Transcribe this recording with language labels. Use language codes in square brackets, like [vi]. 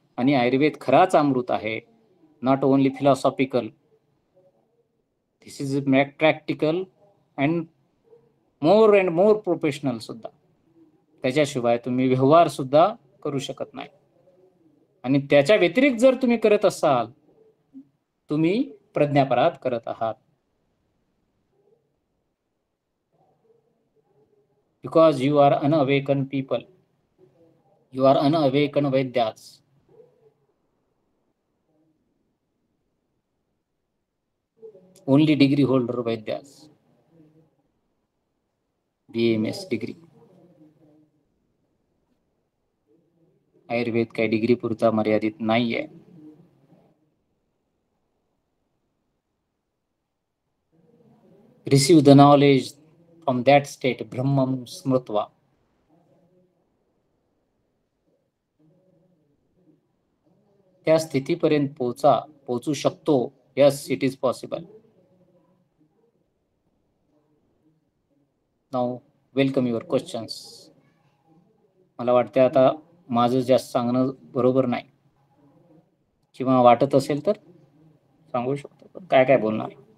[mr] आणि आयुर्वेद खराच अमृत आहे. [en] not only philosophical, this is practical and more professional [mr] सुद्धा. त्याच्याशिवाय तुम्ही व्यवहार सुद्धा करू शकत नाही. आणि त्याच्या व्यतिरिक्त जर तुम्ही करत असाल, तुम्ही प्रज्ञापराध करत आहात. [en] Because you are unawakened people. You are unawakened Vaidyas. Only degree holder Vaidyas. BMS degree. [mr] Ayurveda काही डिग्री पुरता मर्यादित नाहीये. [en] Receive the knowledge from that state, Brahmam Smrutva. [mr] त्या स्थितीपर्यंत पोहोचू शकतो. [en] Yes, it is possible. Now, welcome your questions. [mr] मला वाटते आता माझं जास्त सांगणं बरोबर नाही, किंवा वाटत असेल तर सांगू शकतो, पण काय काय बोलणार.